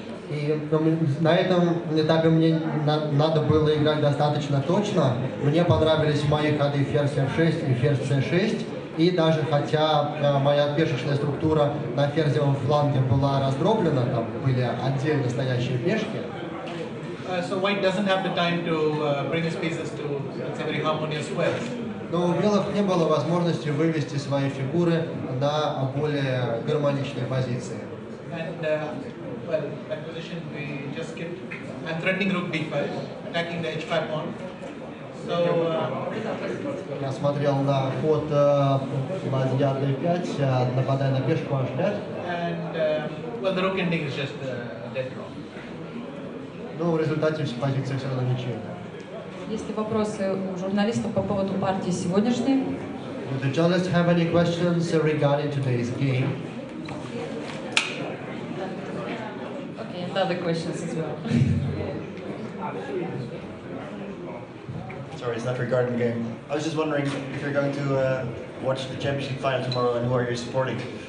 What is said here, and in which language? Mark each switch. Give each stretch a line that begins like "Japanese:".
Russian: И на этом этапе мне надо было играть достаточно точно. Мне понравились мои ходы ферзь f6 и ферзь c6. И даже хотя моя пешечная структура на ферзевом фланге была раздроблена, там были отдельно стоящие пешки.
English: So White doesn't have the time to bring his pieces to, let's say, very harmonious squares.
Russian: Но у белых не было возможности вывести свои фигуры на более гармоничные позиции.
English: And well, that position we just skipped. I'm threatening rook d5, attacking the h5 pawn. So
Russian: Я смотрел на ход ладья d5, нападая на пешку h5.
English: and well, the rook ending is just a dead draw.
Russian: Ну, в результате позиция все равно ничья. Есть ли вопросы у журналистов по поводу партии сегодняшней?
English: Do the journalists have any questions regarding today's game? Okay, and other questions as well. Sorry, it's not regarding the game. I was just wondering if you're going to watch the Champions League final tomorrow and who are you supporting?